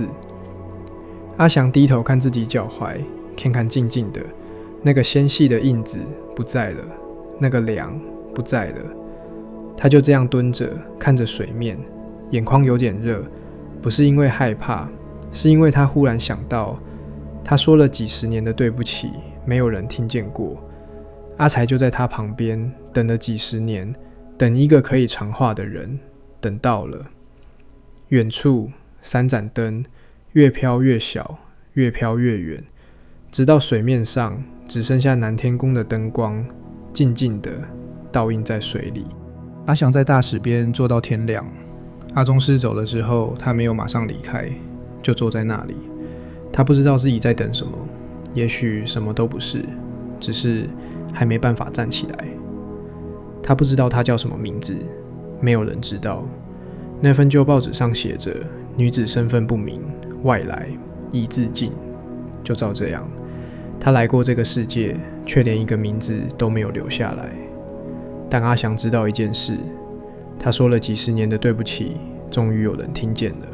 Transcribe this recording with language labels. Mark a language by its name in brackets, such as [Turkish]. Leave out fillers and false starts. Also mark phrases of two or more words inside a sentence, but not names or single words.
[Chinese] 阿翔低頭看自己腳踝，看看靜靜的，那個纖細的印子不在了，那個涼不在了。他就這樣蹲着，看着水面，眼眶有點熱，不是因為害怕，是因為他忽然想到，他說了幾十年的對不起，沒有人聽見過。阿財就在他旁邊，等了幾十年，等一個可以長話的人，等到了。遠處三盞燈越飄越小，越飄越遠，直到水面上只剩下南天宮的燈光，靜靜的倒映在水裡。阿翔在大石邊坐到天亮。阿宗師走了之後，他沒有馬上離開，就坐在那裡。他不知道自己在等什麼，也許什麼都不是，只是還沒辦法站起來。他不知道他叫什麼名字，沒有人知道。那份舊報紙上寫着女子身份不明，外來，已自盡。就照這樣，他來過這個世界，卻連一個名字都沒有留下來。但阿翔知道一件事，他說了幾十年的對不起，終於有人聽見了。